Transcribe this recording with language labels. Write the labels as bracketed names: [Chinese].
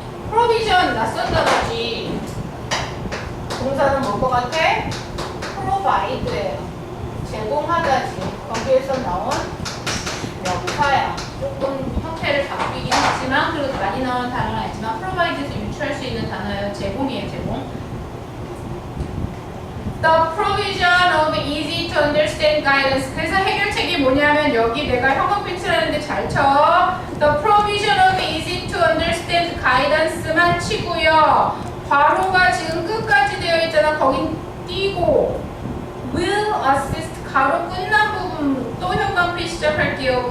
[Korean] provision 낯선다든지 동사는 뭔 것 같아? provide예요. 제공하다지. 거기에서 나온 명사야. 조금 형태를 바뀌긴 했지만 그래도 많이 나오는 단어는 아니지만 provide에서 유추할 수 있는 단어예요. 제공이에요. 제공. [English] The provision of easy to understand guidance. [Korean] 그래서 해결책이 뭐냐면 여기 내가 형광펜 칠하는데 잘 쳐. [English] The provision of easy to understand guidance [Korean] 만 치고요. 괄호가 지금 끝까지 되어 있잖아. 거긴 띄고 [English] will assist [Korean] 가로 끝난 부분 또 형광펜 시작할게요.